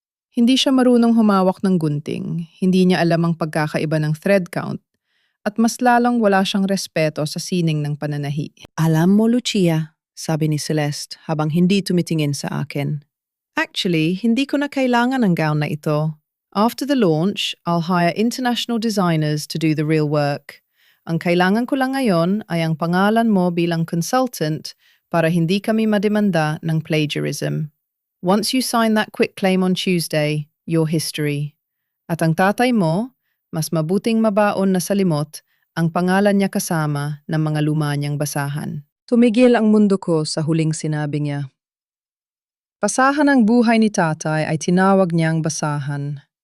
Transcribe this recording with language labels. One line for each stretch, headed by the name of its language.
Filipino: Hindi siya marunong humawak ng gunting, hindi niya alam ang pagkakaiba ng thread count, at mas lalong wala siyang respeto sa sining ng pananahi. Alam mo, Lucia, sabi ni Celeste habang hindi tumitingin sa akin. Actually, hindi ko na kailangan ng gown na ito.
English: After the launch, I'll hire international designers to do the real work.
Filipino: Ang kailangan ko lang ngayon ay ang pangalan mo bilang consultant para hindi kami mademanda ng plagiarism.
English: Once you sign that quitclaim on Tuesday, you're history.
Filipino: At ang tatay mo, mas mabuting mabaon na sa limot ang pangalan niya kasama ng mga luma niyang basahan. Tumigil ang mundo ko sa huling sinabi niya. Basahan ng buhay ni tatay ay tinawag niyang basahan.